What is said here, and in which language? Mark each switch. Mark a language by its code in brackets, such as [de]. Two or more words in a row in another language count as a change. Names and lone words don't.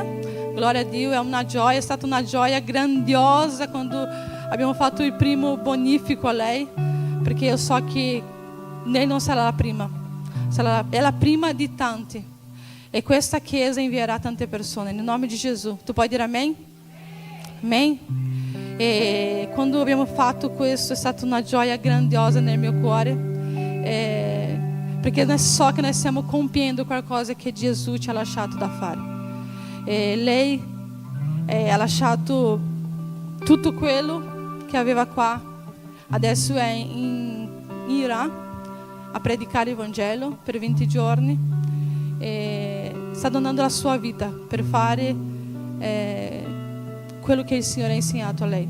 [it] Gloria a Dio, è stata una gioia grandiosa quando abbiamo fatto il primo bonifico a lei, perché io so che lei non sarà la prima, è la prima di tanti. E questa chiesa invierà tante persone, nel nome di Gesù. Tu puoi dire amém? Amém? E quando abbiamo fatto questo è stata una gioia grandiosa nel mio cuore, perché non so che noi stiamo compiendo qualcosa che Gesù ci ha lasciato da fare. Lei ha lasciato tutto quello che aveva qua, adesso è in Iran a predicare il Vangelo per 20 giorni e sta donando la sua vita per fare quello che il Signore ha insegnato a lei.